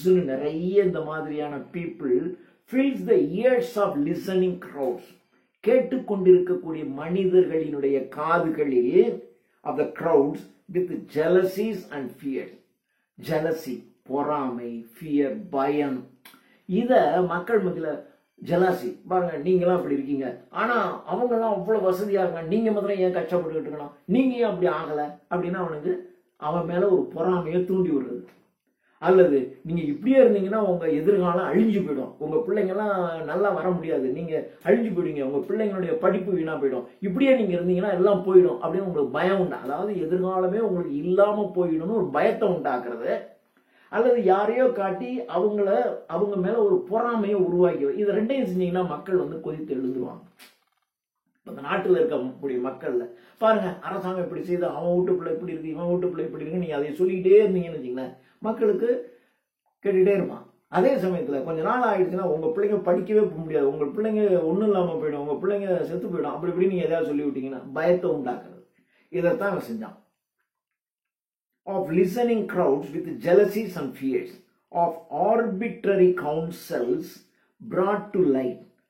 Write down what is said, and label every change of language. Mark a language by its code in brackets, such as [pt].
[ta] நிறைய இந்த மாதிரியான [en] people fills the ears of listening crowds, [ta] கேட்டுக்கொண்டிருக்கக்கூடிய மனிதர்களினுடைய காதுகளில் [en] of the crowds with jealousies and fears. [ta] jealousy, பொறாமை, fear, பயம். இத மக்கள் மத்தியில ஜெலாசி பாருங்க, நீங்களாம் அப்படி இருக்கீங்க, ஆனா அவங்க எல்லாம் அவ்வளவு வசதியா இருக்காங்க, நீங்க மாத்திரம் ஏன் கஷ்டப்பட்டுக்கிட்டு இருக்கணும், நீங்க ஏன் அப்படி ஆகல அப்படின்னு அவனுக்கு அவன் மேல ஒரு பொறாமையை தூண்டி விடுறது. அல்லது நீங்க இப்படியே இருந்தீங்கன்னா உங்க எதிர்காலம் அழிஞ்சு போயிடும், உங்க பிள்ளைங்க எல்லாம் நல்லா வர முடியாது, நீங்க அழிஞ்சு போயிடுங்க, உங்க பிள்ளைங்களுடைய படிப்பு வீணா போயிடும், இப்படியே நீங்க இருந்தீங்கன்னா எல்லாம் போயிடும் அப்படின்னு உங்களுக்கு பயம் உண்டா. அதாவது எதிர்காலமே உங்களுக்கு இல்லாம போயிடும்னு ஒரு பயத்தை உண்டாக்குறது. அல்லது யாரையோ காட்டி அவங்க மேல ஒரு பொறாமையை உருவாக்கி, இது ரெண்டையும் செஞ்சீங்கன்னா மக்கள் கொதித்து எழுந்துருவாங்க. இந்த நாட்டில் இருக்கக்கூடிய மக்கள்ல பாருங்க, அரசாங்கம் இப்படி செய்து அவன் வீட்டு பிள்ளை இப்படி இருக்கு, இவன் வீட்டு பிள்ளை இப்படி இருக்கு, நீங்க அதை சொல்லிக்கிட்டே இருந்தீங்கன்னு வச்சுங்களேன், மக்களுக்கு கேட்டுட்டே இருப்பான். அதே சமயத்துல கொஞ்ச நாள் ஆயிடுச்சுன்னா உங்க பிள்ளைங்க படிக்கவே போக முடியாது, உங்க பிள்ளைங்க ஒண்ணும் இல்லாம போயிடும், உங்க பிள்ளைங்க செத்து போயிடும், அப்படி இப்படி நீங்க எதாவது சொல்லி விட்டீங்கன்னா பயத்தை உண்டாக்குறது. இதைத்தான் அவன் செஞ்சான். [en] Of listening crowds with jealousies and fears, of arbitrary counsels brought to light.